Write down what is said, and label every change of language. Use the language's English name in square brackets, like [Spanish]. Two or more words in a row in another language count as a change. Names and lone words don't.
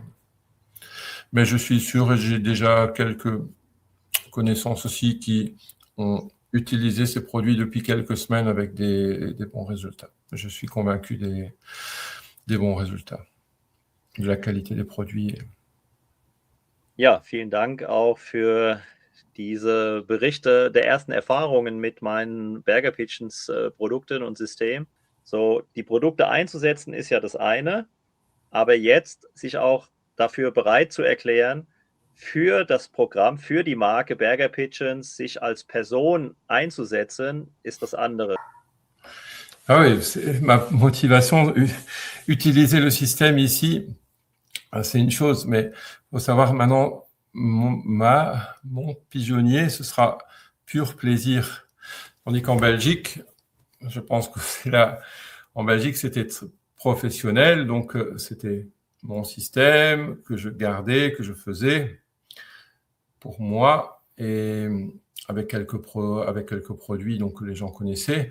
[French] Mais je suis sûr, et j'ai déjà quelques connaissances aussi qui ont utilisé ces produits depuis quelques semaines avec des bons résultats. Je suis convaincu des bons résultats, de la qualité des produits. [German] Ja, vielen Dank auch für diese Berichte der ersten Erfahrungen mit meinen Berger Pigeons Produkten und System. So, die Produkte einzusetzen ist ja das eine, aber jetzt sich auch dafür bereit zu erklären, für das Programm, für die Marke Berger Pigeons sich als Person einzusetzen, ist das andere. [French] Ah oui, ma motivation, utiliser le système ici, c'est une chose, mais il faut savoir maintenant, mon pigeonnier, ce sera pur plaisir. Tandis qu'en Belgique, je pense que c'est là, en Belgique, c'était professionnel, donc c'était mon système que je gardais, que je faisais pour moi, et avec quelques produits donc, que les gens connaissaient.